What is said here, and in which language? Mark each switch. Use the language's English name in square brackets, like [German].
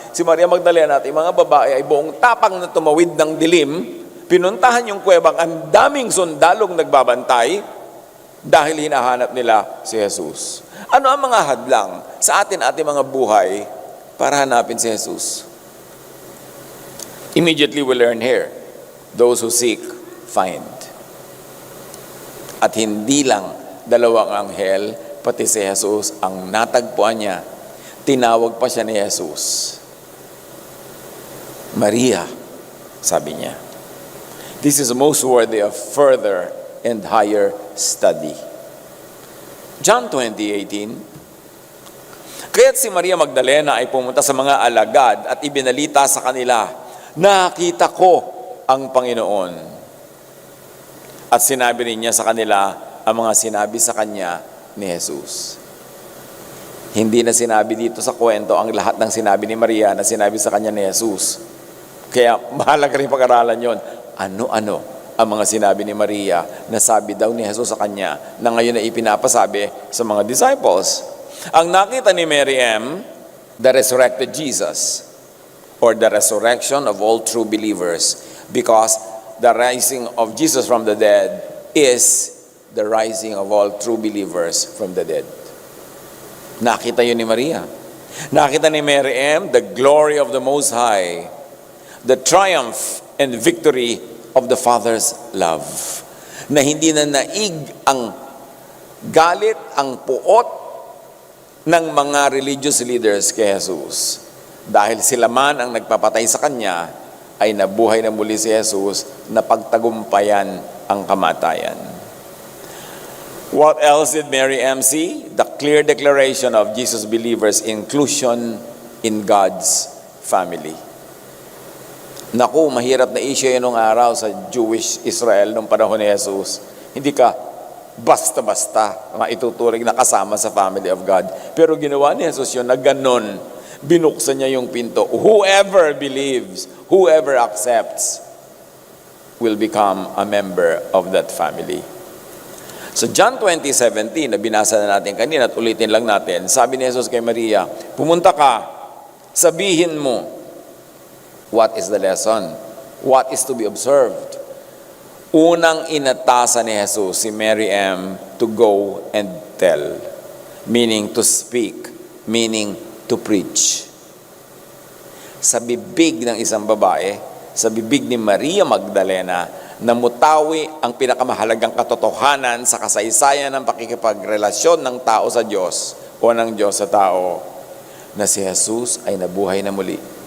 [Filipino] Si Maria Magdalena at yung mga babae ay buong tapang na tumawid ng dilim, pinuntahan yung kuwebang ang daming sundalong nagbabantay dahil hinahanap nila si Jesus. Ano ang mga hadlang sa ating mga buhay para hanapin si Jesus? [English] Immediately we learn here, those who seek, find. [Filipino] At hindi lang dalawang anghel, pati si Jesus ang natagpuan niya. Tinawag pa siya ni Jesus. Maria, sabi niya. [English] This is most worthy of further and higher study. John 20:18. [Filipino] Kaya't si Maria Magdalena ay pumunta sa mga alagad at ibinalita sa kanila, nakita ko ang Panginoon. At sinabi rin niya sa kanila ang mga sinabi sa kanya ni Jesus. Hindi na sinabi dito sa kwento ang lahat ng sinabi ni Maria na sinabi sa kanya ni Jesus. Kaya mahalaga rin pag-aralan yon. Ano-ano ang mga sinabi ni Maria na sabi daw ni Jesus sa kanya na ngayon ay ipinapasabi sa mga disciples. Ang nakita ni Mary M., [English] the resurrected Jesus, or the resurrection of all true believers, because the rising of Jesus from the dead is the rising of all true believers from the dead. [Filipino] Nakita yun ni Maria. Nakita ni Mary M. [English] the glory of the Most High, the triumph and victory of the Father's love, [Filipino] na hindi na naig ang galit, ang puot ng mga religious leaders kay Jesus. Dahil sila man ang nagpapatay sa kanya, ay nabuhay na muli si Jesus na pagtagumpayan ang kamatayan. [English] What else did Mary M. see? The clear declaration of Jesus' believers' inclusion in God's family. [Filipino] Naku, mahirap na issue yun nung araw sa Jewish Israel nung panahon ni Jesus. Hindi ka basta-basta maituturing na kasama sa family of God. Pero ginawa ni Jesus yun na ganon. Binuksan niya yung pinto. [English] Whoever believes, whoever accepts, will become a member of that family. [Filipino] So John 20:17, na binasa na natin kanina at ulitin lang natin, sabi ni Jesus kay Maria, pumunta ka, sabihin mo, [English] what is the lesson? What is to be observed? [Filipino] Unang inatasan ni Jesus si Mary M. [English] to go and tell, meaning to speak, meaning to preach. [Filipino] Sa bibig ng isang babae, sa bibig ni Maria Magdalena, namutawi ang pinakamahalagang katotohanan sa kasaysayan ng pakikipagrelasyon ng tao sa Diyos o ng Diyos sa tao, na si Jesus ay nabuhay na muli.